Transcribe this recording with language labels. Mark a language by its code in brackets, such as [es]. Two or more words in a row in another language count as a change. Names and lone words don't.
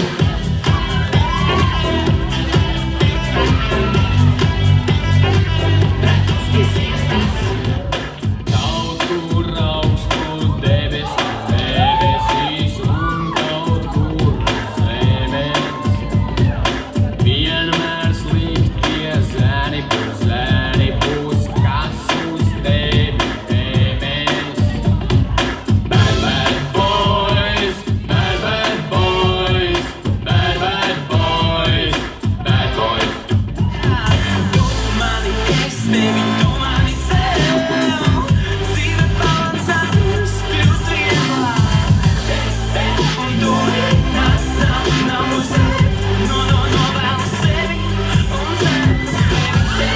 [lv] Kaut kur augstu debesīs un kaut kur zemes. Vienmēr sliktie zēni būs, kas uz tevi tēmēs. [en] Bad, bad boys, bad, bad boys, bad, bad boys, bad boys. [lv] Tu mani es tevi, tu mani ceļ, dzīve balansājas, kļūst vieglāk. Un tu nav uz sevi, novēlu sevi un sevi.